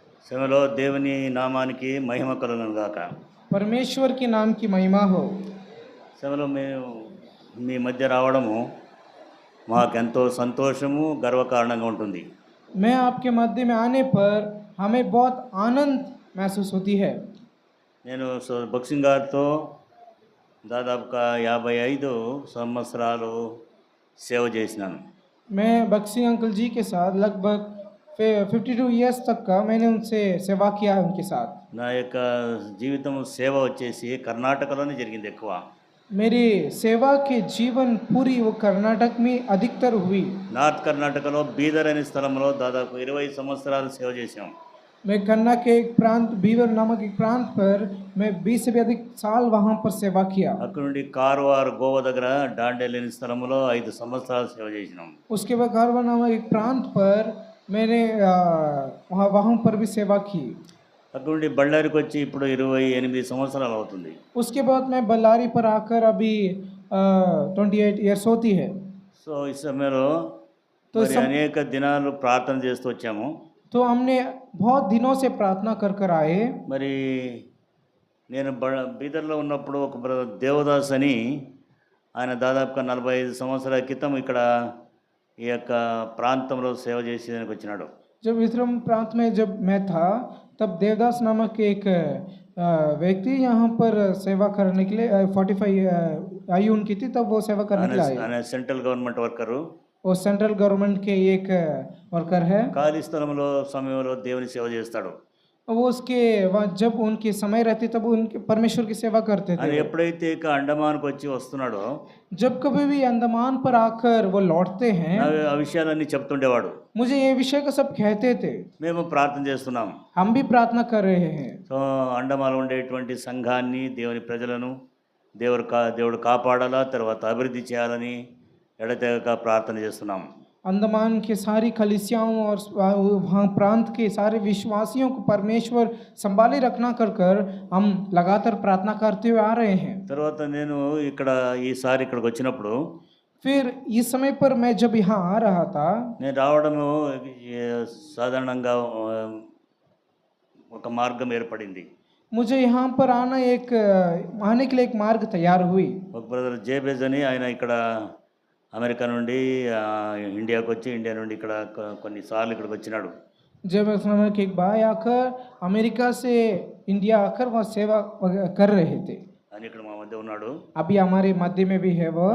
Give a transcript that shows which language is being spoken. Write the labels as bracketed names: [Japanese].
[Telugu] సమయంలో దేవుని నామానికి మహిమ కలుగును గాక. [Hindi] परमेश्वर के नाम की महिमा हो। [Telugu] సమయంలో మేము మీ మధ్య రావడము మాకెంతో సంతోషము, గర్వకారణంగా ఉంటుంది. [Hindi] मैं आपके मध्य में आने पर हमें बहुत आनंद महसूस होती है। [Telugu] నేను బక్సింగ్ గారితో దాదాపుగా 55 సంవత్సరాలు సేవ చేసినాను. [Hindi] मैं बक्सिंग अंकल जी के साथ लगभग 52 इयर्स तक का मैंने उनसे सेवा किया है उनके साथ। [Telugu] నా యొక్క జీవితం సేవ వచ్చేసి కర్ణాటకలోనే జరిగింది ఎక్కువ. [Hindi] मेरी सेवा के जीवन पूरी वो कर्नाटक में अधिकतर हुई। [Telugu] నార్త్ కర్ణాటకలో బీదర్ అనే స్థలంలో దాదాపు 20 సంవత్సరాలు సేవ చేశాం. [Hindi] मैं कन्ना के एक प्रांत बीवर नामक एक प्रांत पर मैं 20 से भी अधिक साल वहाँ पर सेवा किया। [Telugu] అక్కడ నుండి కార్వార్ గోవా దగ్గర డాండేల్ అనే స్థలంలో 5 సంవత్సరాలు సేవ చేసినాం. [Hindi] उसके बाद कारवा नामक एक प्रांत पर मैंने वहाँ पर भी सेवा की। [Telugu] అక్కడ నుండి బళ్ళారికి వచ్చి ఇప్పుడు 28 సంవత్సరాలు అవుతుంది. [Hindi] उसके बाद मैं बल्लारी पर आकर अभी 28 इयर्स होती है। [Telugu] సో ఈ సమయంలో మరి అనేక దినాలు ప్రార్థన చేస్తూ వచ్చాము. [Hindi] तो हमने बहुत दिनों से प्रार्थना कर कर आए। [Telugu] మరి నేను బీదర్లో ఉన్నప్పుడు ఒక బ్రదర్ దేవదాస్ అని ఆయన దాదాపుగా 45 సంవత్సరాల క్రితం ఇక్కడ ఈ యొక్క ప్రాంతంలో సేవ చేసేదానికి వచ్చినాడు. [Hindi] जब विश्रम प्रांत में जब मैं था तब देवदास नामक एक व्यक्ति यहाँ पर सेवा करने के लिए 45 आयु उनकी थी, तब वो सेवा करने के लिए आए। [Telugu] ఆయన సెంట్రల్ గవర్నమెంట్ వర్కరు. [Hindi] वो सेंट्रल गवर्नमेंट के एक वर्कर है। [Telugu] ఖాళీ స్థలంలో సమయంలో దేవుని సేవ చేస్తాడు. [Hindi] वो उसके वहाँ जब उनकी समय रहती तब उनके परमेश्वर की सेवा करते [Telugu] ఆయన [Hindi] थे। [Telugu] ఎప్పుడైతే ఇక అండమాన్కి వచ్చి వస్తున్నాడో [Hindi] जब कभी भी अंडमान पर आकर वो लौटते हैं, [Telugu] ఆ విషయాలన్నీ చెప్తుండేవాడు. [Hindi] मुझे ये विषय का सब कहते थे। [Telugu] మేము ప్రార్థన చేస్తున్నాం. [Hindi] हम भी प्रार्थना कर रहे हैं। [Telugu] సో అండమాన్లో ఉండేటువంటి సంఘాన్ని, దేవుని ప్రజలను దేవుడు కాపాడాలా, తర్వాత అభివృద్ధి చేయాలని ఎడతెగక ప్రార్థన చేస్తున్నాం. [Hindi] अंडमान के सारी कलिसियाओं और वहाँ प्रांत के सारे विश्वासियों को परमेश्वर संभाले रखना कर कर हम लगातार प्रार्थना करते हुए आ रहे हैं। [Telugu] తర్వాత నేను ఈసారి ఇక్కడికి వచ్చినప్పుడు [Hindi] फिर इस समय पर मैं जब यहाँ आ रहा था, [Telugu] నేను రావడము సాధారణంగా ఒక మార్గం ఏర్పడింది. [Hindi] मुझे यहाँ पर आने के लिए एक मार्ग तैयार हुई। [Telugu] ఒక బ్రదర్ జేబేజ్ అని ఆయన ఇక్కడ అమెరికా నుండి ఇండియాకి వచ్చి ఇండియా నుండి ఇక్కడ కొన్నిసార్లు ఇక్కడికి వచ్చినాడు. [Hindi] जब उस समय के एक भाई आकर अमेरिका से इंडिया आकर वहाँ सेवा कर रहे थे। [Telugu] ఆయన ఇక్కడ మా మధ్య ఉన్నాడు. [Hindi] अभी हमारे मध्य में भी है वो।